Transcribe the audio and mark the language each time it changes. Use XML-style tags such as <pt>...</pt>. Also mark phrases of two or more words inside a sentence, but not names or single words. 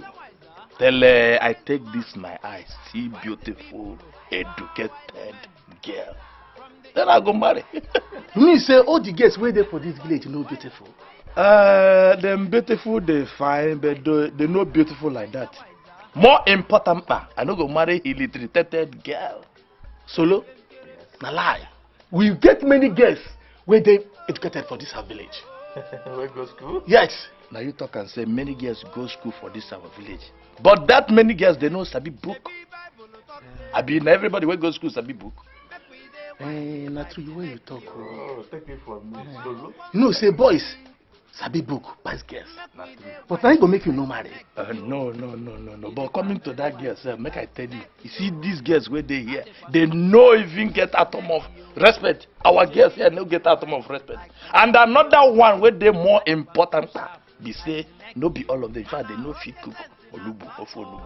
<pcm>Till I take this my eyes, see beautiful, educated girl. Then I go marry. You mean say all the girls where there for this village no beautiful? Them beautiful, they fine, but they not beautiful like that. More important, I no go marry illiterate girl. Solo? Na lie. We get many girls where they educated for this our village. Where go school? Yes. Now you talk and say many girls go school for this our village. But that many girls they know sabi book. I mean everybody where go school sabi book. Not true when you talk. Oh, take it from me. Solo. You know, say boys sabi book, pass girls. Not true. But I go make you no marry. No. But coming to that girl, sir, make I tell you see these girls where they here, they no even get atom of respect. Our girls here no get atom of respect. And another one where they more important, be say no be all of them. In fact, they no fit cook olubu or for olubu.</pcm>